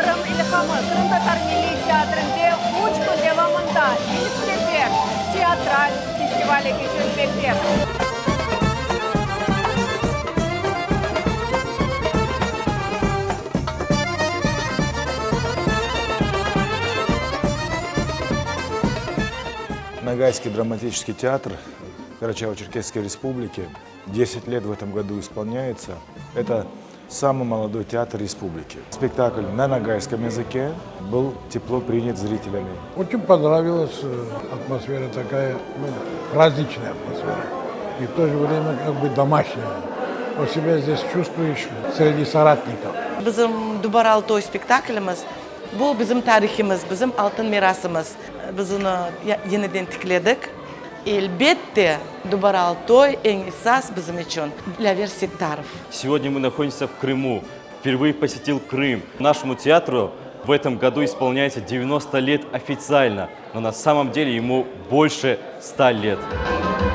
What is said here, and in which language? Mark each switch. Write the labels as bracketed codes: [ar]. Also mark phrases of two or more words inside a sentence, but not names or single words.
[crh] İlhamı Kırım Tatar Milli Teatrı'nda 3 gün devamında ilk sefer tiyatral festivali geçirilmekte. [ru] Ногайский драматический театр Карачаево-Черкесской Республики 10 лет в этом году исполняется. Это самый молодой театр республики. Спектакль на ногайском языке был тепло принят зрителями. Очень понравилась атмосфера такая, праздничная атмосфера. И в то же время как бы домашняя. Вот себя здесь чувствуешь среди соратников. [crh] Bizim Dubaral Toy spektaklimiz bu bizim tariximiz, bizim altın mirasımız. Biz onu yeniden tikledik. Elbette Dubaral Toy en esas bizim için [ru] для всех таров. Сегодня мы находимся в Крыму. Впервые посетил Крым. Нашему театру в этом году исполняется 90 лет официально, но на самом деле ему больше 100 лет.